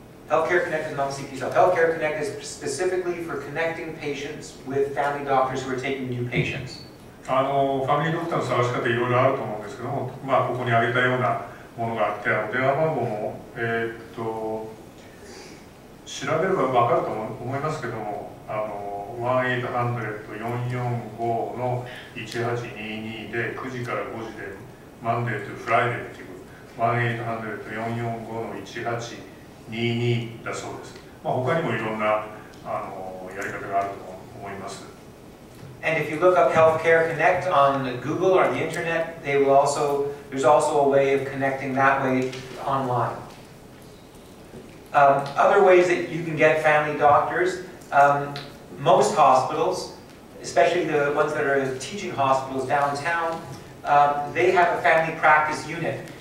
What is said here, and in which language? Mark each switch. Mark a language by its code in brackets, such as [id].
[en] Healthcare Connect is not CPS. Healthcare Connect is specifically for connecting patients with family doctors who are taking new patients. [ja] ファミリードクターの探し方いろいろあると思うんですけども、ここに挙げたようなものがあって、電話番号も調べれば分かると思いますけども、1-800-445の1822で9時から5時でマンデーとフライデーっていう 1-800-445の1822だそうです。他にもいろんなやり方があると思います。 [en] And if you look up Healthcare Connect on Google or the internet, there's also a way of connecting that way online. Other ways that you can get family doctors, most hospitals, especially the ones that are teaching hospitals downtown, they have a family practice unit.